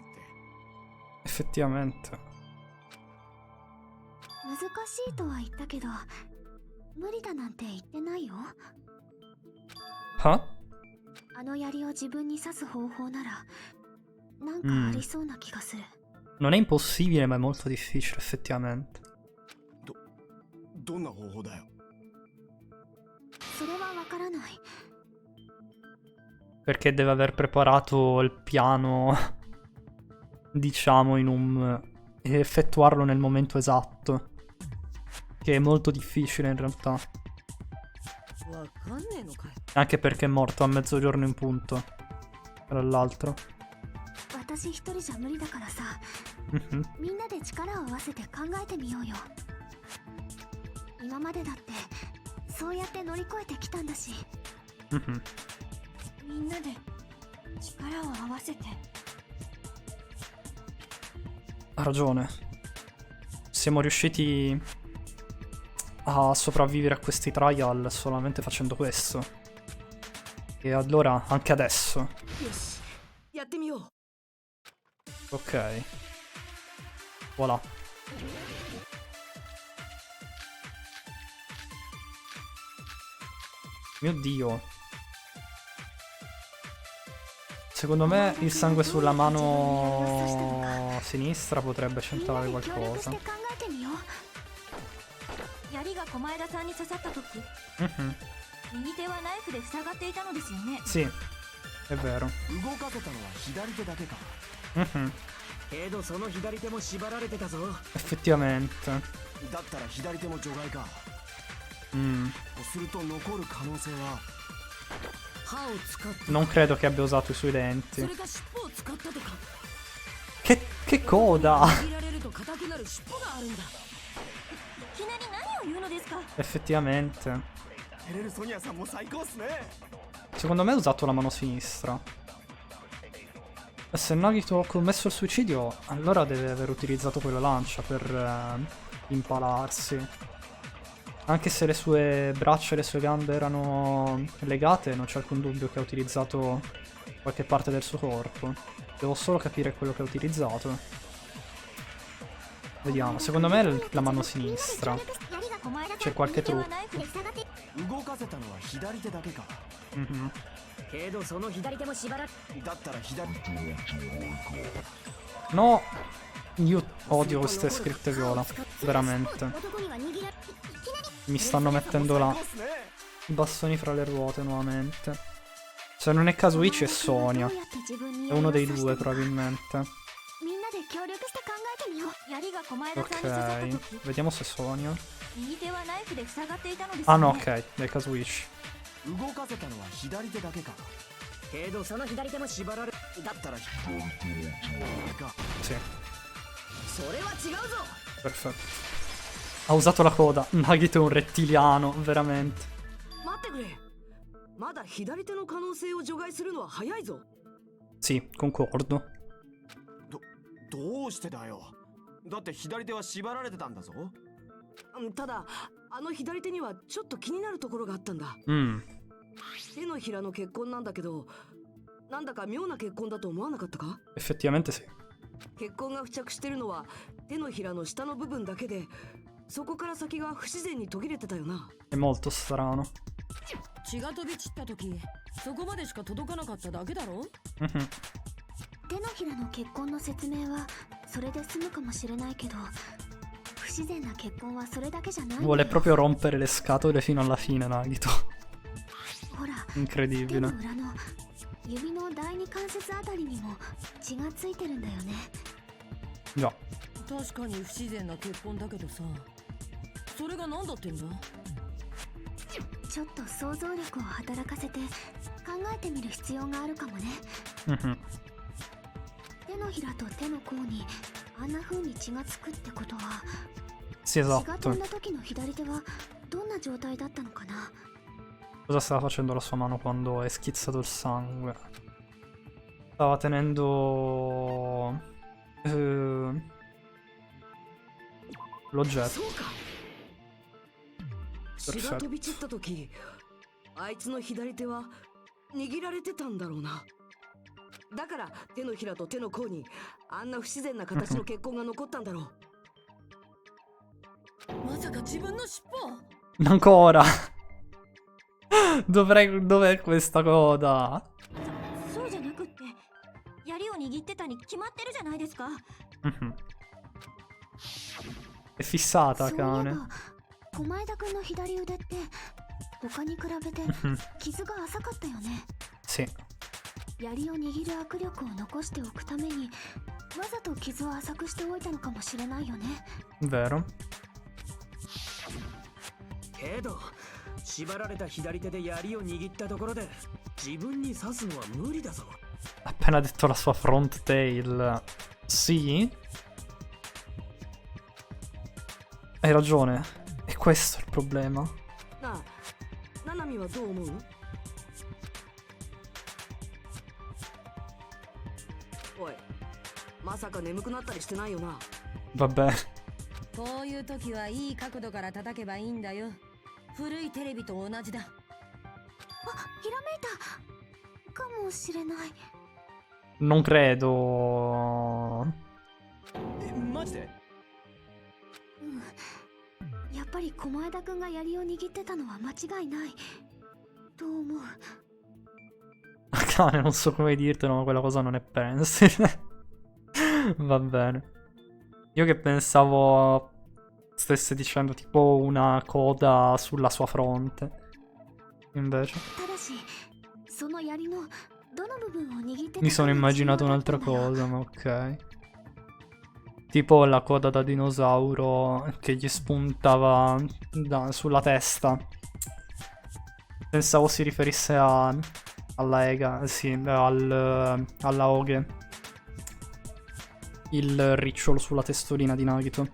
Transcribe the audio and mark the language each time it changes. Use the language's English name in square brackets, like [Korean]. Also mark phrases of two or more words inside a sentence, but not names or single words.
[Italian] Effettivamente. [Japanese] 難しいとは言ったけど、無理だなんて言ってないよ。 Ha? あの槍を自分に刺す方法なら、なんかありそうな気がする。 [Italian] Non è impossibile, ma è molto difficile, effettivamente. [Japanese] どんな方法だよ。それはわからない。 [Italian] Perché deve aver preparato il piano, diciamo, e effettuarlo nel momento esatto. Che è molto difficile in realtà. [Japanese] わかんねえのかよ。 [Italian] Anche perché è morto a mezzogiorno in punto. Tra l'altro. [Japanese] 私一人じゃ無理だからさ、 Mhm. みんなで力を合わせて考えてみようよ。今までだってそうやって乗り越えてきたんだし、 Mhm. みんなで力を合わせて。 [Italian] Ha ragione. Siamo riusciti a sopravvivere a questi trial solamente facendo questo. E allora anche adesso. [Japanese] よし、やってみよう。 [Italian] Ok. Voilà. Mio Dio. Secondo me il sangue sulla mano sinistra potrebbe [Japanese] みんな [Italian] centrare [Japanese] で協力し [Italian] qualcosa. [Japanese] て考えてみよう。槍が駒枝さんに刺さった時、 Mhm. 右手はナイフで塞がっていたのですよね。 [Italian] Sì, è vero. [Japanese] 動かせたのは左手だけか。 Mhm. けどその左手も縛られてたぞ。 [Italian] Effettivamente. [Japanese] だったら左手も除外か。 Mm. とすると残る可能性は。歯を使って [Italian] Non credo che abbia usato i suoi [Japanese] そ [Italian] denti. [Japanese] れが尻尾を使ったとか [Italian] Che coda! [Japanese] 握られると硬くなる尻尾があるんだ。いきなり何を言うのですか？ [Italian] Effettivamente. [Japanese] テレルソニアさんも最高っすね。 [Italian] Secondo me ha usato la mano sinistra. Se Nagito ha commesso il suicidio, allora deve aver utilizzato quella lancia per impalarsi. Anche se le sue braccia e le sue gambe erano legate, non c'è alcun dubbio che ha utilizzato qualche parte del suo corpo. Devo solo capire quello che ha utilizzato. Vediamo, secondo me è la mano sinistra. C'è qualche trucco. [Japanese] 動かせたのは左手だけか。 Mhm. けどその左手も縛られ。だったら左。 [Italian] No! Io odio queste scritte viola. Veramente. [Japanese] 男には握ら [Italian] Mi stanno mettendo là [Japanese] そうっすね。 [Italian] i bastoni fra le ruote nuovamente. Se non è Kazuichi è Sonia. [Japanese] どうやって自分に [Italian] È uno dei due probabilmente. [Japanese] みんなで協力して考えてみよう。槍が狛枝さんに刺さった [Italian] Ok, [Japanese] 時、 [Italian] vediamo se Sonia. [Japanese] 右手はナイフで塞がっていたのです Ah よ [Italian] no, [Japanese] ね。 [Italian] ok, dai Kazuichi. [Japanese] 動かせたのは左手だけか。けどその左手も縛られ。だったら左手か。 [Italian] Sì, [Japanese] それは違うぞ。 [Italian] perfetto. Ha usato la coda. Nagito è un rettiliano, veramente. [Japanese] 待ってくれ。まだ左手の可能性を除外するのは早いぞ。 [Italian] Sì, concordo. [Japanese] どうしてだよ。だって左手は縛られてたんだぞ。ただあの左手にはちょっと気になるところがあったんだ。手のひらの血痕なんだけど、なんだか妙な血痕だと思わなかったか？ [Italian] Effettivamente sì. [Japanese] 血痕が付着してるのは手のひらの下の部分だけで、そこから先が不自然に途切れてたよな。 [Italian] È molto strano. [Japanese] 血が飛び散った時、そこまでしか届かなかっただけだろ。 Mhm. 手のひらの血痕の説明はそれで済むかもしれないけど、不自然な血痕はそれだけじゃないんだよ。 [Italian] Vuole proprio rompere le scatole fino alla fine, Nagito. [Japanese] ほら、手 [Italian] Incredibile. [Japanese] の裏の指の第二関節あたりにも血がついてるんだよね。 [Italian] Già. [Japanese] 確かに不自然な血痕だけどさ、それが何だってんだ？ちょっと想像力を働かせて考えてみる必要があるかもね。 Mhm. 手のひらと手の甲にあんな風に血がつくってことは、 [Italian] Sì, [Japanese] 血が飛 [Italian] esatto. [Japanese] んだ時の左手はどんな状態だったのかな。 [Italian] Cosa stava facendo la sua mano quando è schizzato il sangue? Stava tenendo l'oggetto. [Japanese] そうか。血が飛び散った時、あいつの左手は握られてたんだろうな。だから手のひらと手の甲にあんな不自然な形の血痕が残ったんだろう。まさか自分の尻尾。 [Italian] Ancora. Dov'è questa coda? [Japanese] そうじゃなくって、槍を握ってたに決まってるじゃないですか。 [Italian] Mhm. È fissata, [Japanese] そういえ [Italian] cane. [Japanese] ば狛枝くんの左腕って他に比べて Mhm. 傷が浅かったよね。 [Italian] Sì. [Japanese] 槍を握る握力を残しておくためにわざと傷を浅くしておいたのかもしれないよね。 [Italian] Vero. [Japanese] けど縛られた左手で槍を握ったところで自分に刺すのは無理だぞ。 [Italian] Ha appena detto la sua [English] front tail. [Italian] Sì? Hai ragione. E questo è il problema. [Japanese] なあ、ナナミはどう思う？おい、まさか眠くなったりしてないよな。 [Italian] Vabbè. [Japanese] こういう時はいい角度から叩けばいいんだよ。古いテレビと同じだ。あ、ひらめいたかもしれない。 [Italian] Non credo. [Japanese] マジで。やっぱり狛枝くんが槍を握ってたのは間違いないと思う。 [Italian] Cane, non so come dirtelo, ma quella cosa non è pencil. Va bene. Io che pensavo stesse dicendo tipo una coda sulla sua fronte. Invece [Japanese] ただしその槍のどの部分を握ってたか [Italian] mi sono [Japanese] が重要 [Italian] immaginato [Japanese] だった [Italian] un'altra [Japanese] んだよ。 [Italian] cosa, ma ok. Tipo la coda da dinosauro che gli spuntava sulla testa. Pensavo si riferisse alla Ega, sì, alla Oge. Il ricciolo sulla testolina di Nagito.